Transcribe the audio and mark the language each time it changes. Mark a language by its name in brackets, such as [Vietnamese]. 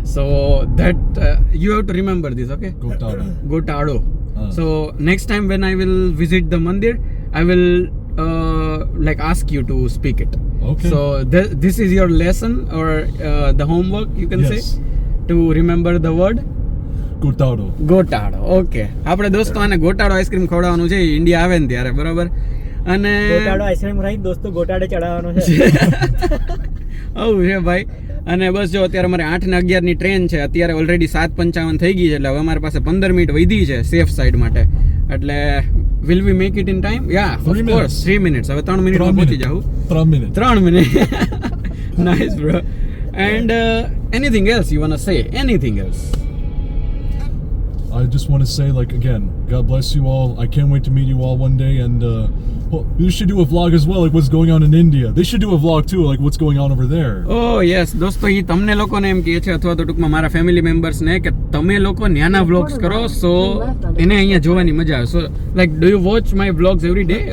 [English] So that you have to remember this, okay? Gotado. Gotado. So next time when I will visit the mandir, I will like ask you to speak it. Okay. So this is your lesson or the homework you can say to remember the word. Gotado. [Gujarati] ગોટાડો. Okay, આપણે દોસ્તો આને ગોટાડો ice cream ખવડાવવાનું છે India આવે ને ત્યારે, બરાબર? અને ગોટાડો ice cream ખાઈ દોસ્તો ગોટાડે ચડાવવાનો છે. આવું છે ભાઈ. અને બસ જો અત્યારે અમારે 8:11 ની ટ્રેન છે, અત્યારે ઓલરેડી 7:55 થઈ ગઈ છે, એટલે હવે અમારી પાસે 15 મિનિટ વધી છે સેફ સાઈડ માટે. એટલે [English] Will we make it in time? Yeah, of course 3 minutes. [Gujarati] હવે 3 મિનિટમાં પહોંચી જાઉં. [English] 3 minutes. Nice bro. And anything else you want to say? Anything else? I just want to say, like, again, God bless you all. I can't wait to meet you all one day, and well, you should do a vlog as well, like what's going on in India. They should do a vlog too, like what's going on over there. Oh yes, [Gujarati] દોસ્તો એ તમને લોકોને એમ કહે છે, અથવા તો ટૂંકમાં મારા family મેમ્બર્સને, કે તમે લોકો ન્યાના વ્લોગ્સ કરો, સો એને અહીંયા જોવાની મજા આવે. [English] So like do you watch my vlogs every day?